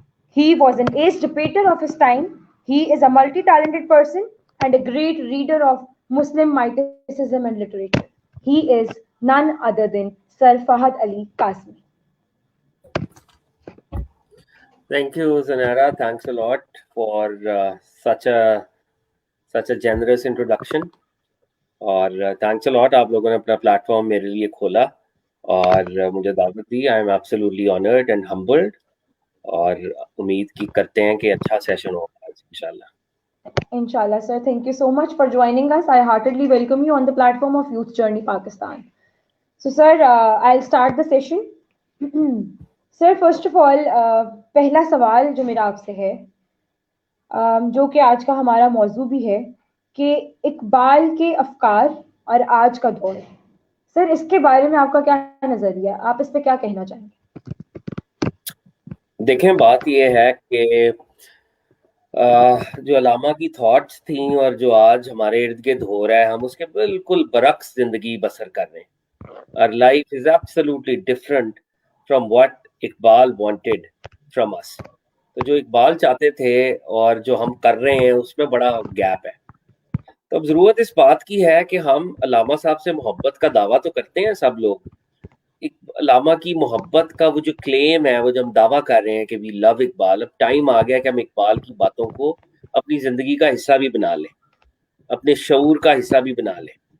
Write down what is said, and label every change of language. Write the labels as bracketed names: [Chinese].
[English] He was an ace debater of his time. He is a multi talented person and a great reader of Muslim mysticism and literature. He is none other than Sir Fahad Ali Qasmi. Thank you, Zanara. Thanks a lot for such a generous introduction. [Urdu] اور [English] thanks a lot [Urdu] آپ لوگوں نے اپنا platform میرے لیے کھولا اور مجھے دعوت دی. [English] I am absolutely honoured and humbled [Urdu] اور امید کی کرتے ہیں کہ اچھا سیشن ہوگا آج انشاءاللہ. [English] Inshallah, sir. Thank you so much for joining us. I heartily welcome you on the platform of Youth Journey Pakistan. So, sir, I'll start the session. Sir, first of all, [Urdu] پہلا سوال جو میرا آپ سے ہے، جو کہ آج کا ہمارا موضوع بھی ہے، کہ اقبال کے افکار اور آج کا دور. سر، اس کے بارے میں آپ کا کیا نظریہ ہے؟ آپ اس پہ کیا کہنا چاہیں گے؟ دیکھیں، بات یہ ہے کہ جو علامہ کی تھاٹس تھیں اور جو آج ہمارے ارد گرد ہو رہا ہے، ہم اس کے بالکل برعکس زندگی بسر کر رہے ہیں. [English] Our life is absolutely different from what Iqbal wanted from us. [Urdu] تو جو اقبال چاہتے تھے اور جو ہم کر رہے ہیں اس میں بڑا گیپ ہے. تو اب ضرورت اس بات کی ہے کہ ہم علامہ صاحب سے محبت کا دعویٰ تو کرتے ہیں سب لوگ. علامہ کی محبت کا وہ جو کلیم ہے، وہ جو ہم دعویٰ کر رہے ہیں کہ [English] we love Iqbal, [Urdu] اب ٹائم آ گیا کہ ہم اقبال کی باتوں کو اپنی زندگی کا حصہ بھی بنا لیں، اپنے شعور کا حصہ بھی بنا لیں.